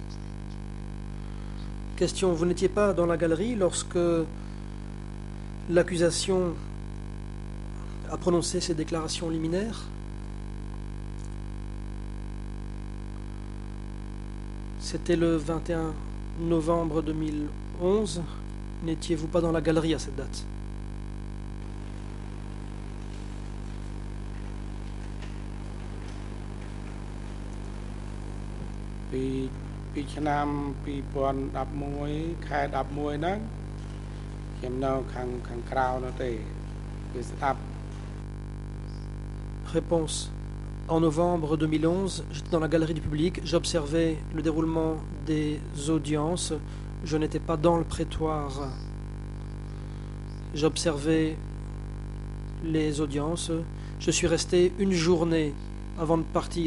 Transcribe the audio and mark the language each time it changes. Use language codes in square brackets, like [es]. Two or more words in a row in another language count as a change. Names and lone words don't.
[fr] Question, vous n'étiez pas dans la galerie lorsque l'accusation a prononcé ses déclarations liminaires? C'était le 21 novembre 2011. N'étiez-vous pas dans la galerie à cette date? [km] ពីឆ្នាំ2011ខែ11ហ្នឹងខ្ញុំនៅខាងក្រៅនោះទេគឺស្ដាប់ [fr] Réponse. En novembre 2011, j'étais dans la galerie du public, j'observais le déroulement des audiences, je n'étais pas dans le prétoire. J'observais les audiences, je suis resté une journée avant de partir.